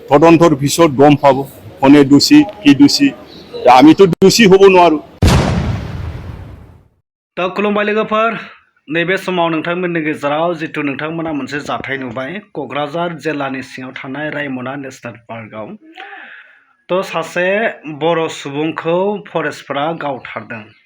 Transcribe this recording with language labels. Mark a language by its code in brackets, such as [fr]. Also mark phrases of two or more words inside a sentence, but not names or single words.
[as] তদন্তৰ পিছত গম পাব কোনে দোষী কি দোষী আমিতো দোষী হ'ব নোৱাৰো [brx] दा खुलुमबाय लोगोफोर नैबे समाव नोंथांमोननि गेजेराव जितु नोंथांमोना मोनसे जाथाय नुबाय क'क्राझार जिल्लानि सिङाव थानाय रायमना [en] national park [brx] तो सासे बर' सुबुंखौ फरेस्टफोरा गावथारदों